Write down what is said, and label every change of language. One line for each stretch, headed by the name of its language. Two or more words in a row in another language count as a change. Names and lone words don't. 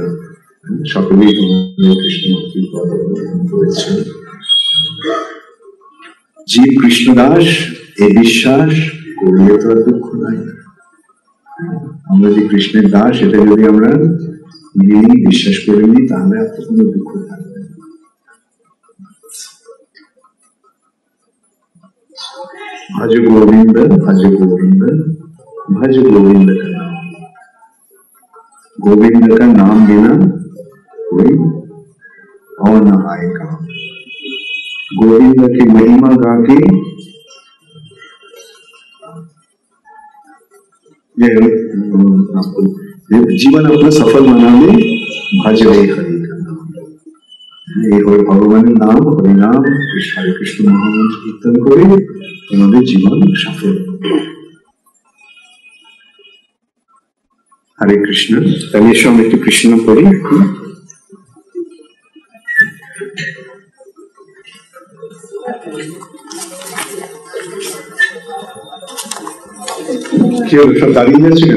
Bangla: সকলেই তোমরা কৃষ্ণ ভক্তির পথ অবলম্বন করেছ। জীব কৃষ্ণদাস এই বিশ্বাস করলে তো আর দুঃখ নাই। আমরা যে কৃষ্ণের দাস এটা যদি আমরা নিয়ে বিশ্বাস করে নিই, তাহলে আর তো কোনো দুঃখ থাকবে না।
Hindi: भज गोविंद भज गोविंद भज गोविंद का नाम। गोविंद का नाम बिना कोई और न आए काम। गोविंद की महिमा गा के जीवन अपना सफल बनाने भज रे हरि का नाम।
Bangla: এই হয়ে ভগবানের নাম, হরিনাম, হরে কৃষ্ণ মহামন্ত্র কীর্তন করে তোমাদের জীবন সফল। হরে কৃষ্ণ। তাহলে এসব একটু কৃষ্ণ করি। কি হলো, সব দাঁড়িয়ে যাচ্ছে কেন?